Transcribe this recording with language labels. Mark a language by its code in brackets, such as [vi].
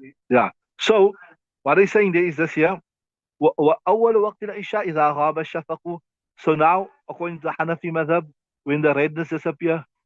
[en] Yeah. So what he's saying there is this here. [ar] وأول وقت العشاء إذا غاب الشفق. [en] So now, according to the Hanafi madhab, when the redness disappear.